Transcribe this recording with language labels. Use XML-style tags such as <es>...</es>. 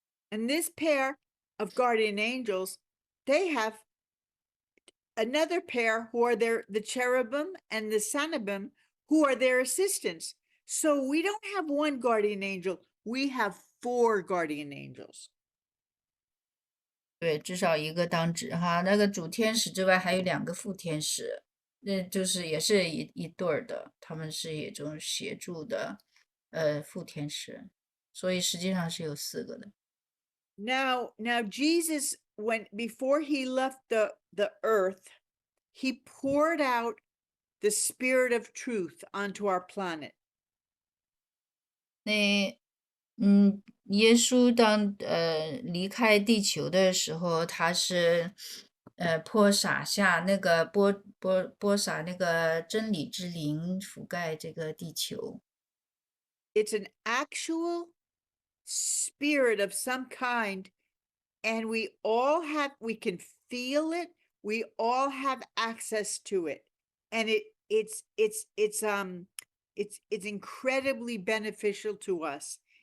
<en>And this pair of guardian angels, they have another pair who are the cherubim and the sanibim, who are their assistants. So we don't have one guardian angel, we have 4 guardian angels.</en> <zh>对，至少一个当值哈。那个主天使之外，还有2个副天使，那就是也是一对儿的，他们是一种协助的，副天使，所以实际上是有4个的。</zh> <en>Now Jesus, before he left the earth, he poured out the spirit of truth onto our planet.</en> <zh>那耶稣当离开地球的时候，他是播撒那个真理之灵，覆盖这个地球。</zh> <en>It's an actual spirit of some kind, and we can feel it, we all have access to it, and it's incredibly beneficial to us.</en>